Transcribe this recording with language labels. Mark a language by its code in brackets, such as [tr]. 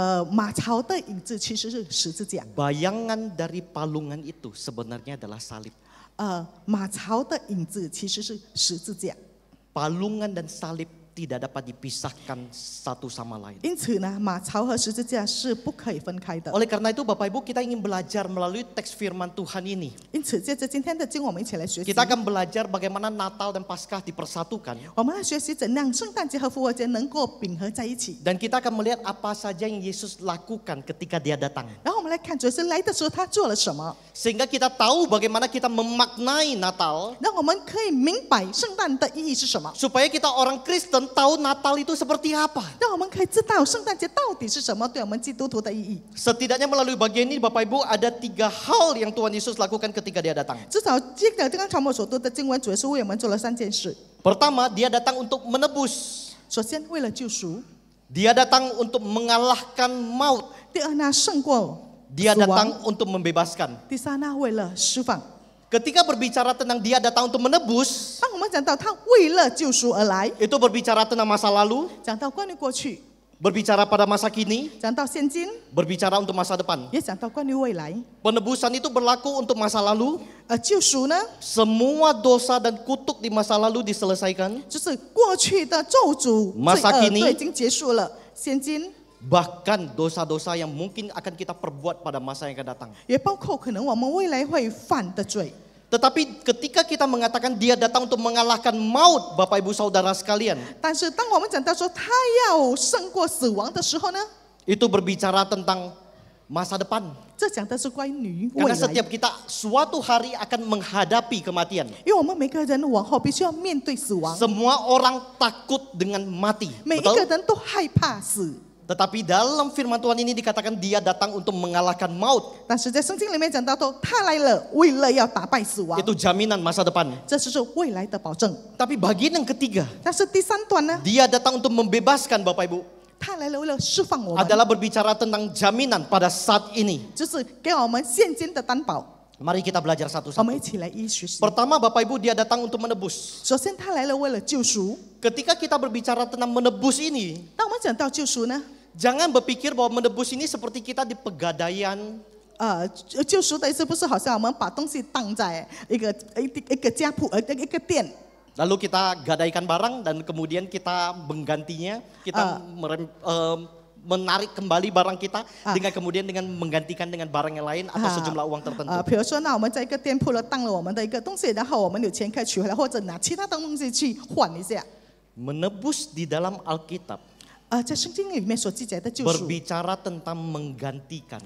[zh] 马槽的影子其实是十字架， [id] Bayangan dari palungan itu sebenarnya adalah salib. [zh] 马槽的影子其实是十字架。 [id] Palungan dan salib tidak dapat dipisahkan satu sama lain. [zh] 因此呢，马槽和十字架是不可以分开的。 [id] Oleh karena itu Bapak Ibu, kita ingin belajar melalui teks firman Tuhan ini. [zh] 因此，借着今天的经，我们一起来学习。 [id] Kita akan belajar bagaimana Natal dan Paskah dipersatukan. [zh] 我们来学习怎样圣诞节和复活节能够并合在一起。 [id] Dan kita akan melihat apa saja yang Yesus lakukan ketika dia datang. [zh] 然后我们来看主耶稣来的时候他做了什么， [id] Sehingga kita tahu bagaimana kita memaknai Natal. [zh] 让我们可以明白圣诞的意义是什么， [id] Supaya kita orang Kristen tahu Natal itu seperti apa. [zh] 让我们可以知道圣诞节到底是什么对我们基督徒的意义。 [id] Setidaknya melalui bagian ini Bapak Ibu ada 3 hal yang Tuhan Yesus lakukan ketika dia datang. [zh] 至少这个刚才我们所读的经文，主耶稣为我们做了3件事。 [id] Pertama, dia datang untuk menebus. [zh] 首先，为了救赎； [id] Dia datang untuk mengalahkan maut. [zh] 第二呢，胜过 [id] Dia [zh] 死亡； [id] datang untuk membebaskan. [zh] 第三呢，为了释放。 [id] Ketika berbicara tentang dia datang untuk menebus, [zh] 当我们讲到他为了救赎而来， [id] itu berbicara tentang masa lalu, [zh] 讲到关于过去， [id] berbicara pada masa kini, [zh] 讲到现今， [id] berbicara untuk masa depan. [zh] 也讲到关于未来。 [id] Penebusan itu berlaku untuk masa lalu. [zh] 救赎呢， [id] Semua dosa dan kutuk di masa lalu diselesaikan. [zh] 就是过去的咒诅、罪 [id] Masa [zh] 恶 [id] kini [zh] 都已经结束了。现今 [id] Bahkan dosa-dosa yang mungkin akan kita perbuat pada masa yang akan datang. [zh] 也包括可能我们未来会犯的罪。 [id] Tetapi ketika kita mengatakan dia datang untuk mengalahkan maut, Bapak Ibu Saudara sekalian, [zh] 但是当我们讲到说他要胜过死亡的时候呢， [id] itu berbicara tentang masa depan. [zh] 这讲的是关于未 [id] Karena setiap kita suatu hari akan menghadapi kematian. [zh] 因为我们每个人往后必须要面对死亡， [id] Semua orang takut dengan mati. [zh] 每一个 [id] Betul? [zh] 人都害怕死。 [id] Tetapi dalam firman Tuhan ini dikatakan dia datang untuk mengalahkan maut. [zh] 但是在圣经里面讲到说，他来了，为了要打败死亡， [id] Itu jaminan masa depan. [zh] 这就是未来的保证。 [id] Tapi bagian yang ketiga, [zh] 但是第三段呢， [id] dia datang untuk membebaskan Bapak Ibu. [zh] 他来了为了释放我们， [id] Adalah berbicara tentang jaminan pada saat ini. [zh] 就是给我们现今的担保。 [id] Mari kita belajar [zh] 我们一起来一学习。 [id] Pertama Bapak Ibu, dia datang untuk menebus. [zh] 首先，他来了为了救赎。 [id] Ketika kita berbicara tentang menebus ini, [zh] 当我们讲到救赎呢， [id] jangan berpikir bahwa menebus ini seperti kita di pegadaian. [zh] 救赎的意思不是好像我们把东西当在一个家铺一个店， [id] Lalu kita gadaikan barang dan kemudian kita menggantinya, kita menarik kembali barang kita dengan kemudian dengan menggantikan dengan barang yang lain atau sejumlah uang tertentu. [zh] 比如说，那我们在一个店铺了当了我们的一个东西，然后我们有钱可以取回来，或者拿其他的东西去换一下。 [id] Menebus di dalam Alkitab [zh] 在圣经里面所记载的救赎， [id] berbicara tentang menggantikan.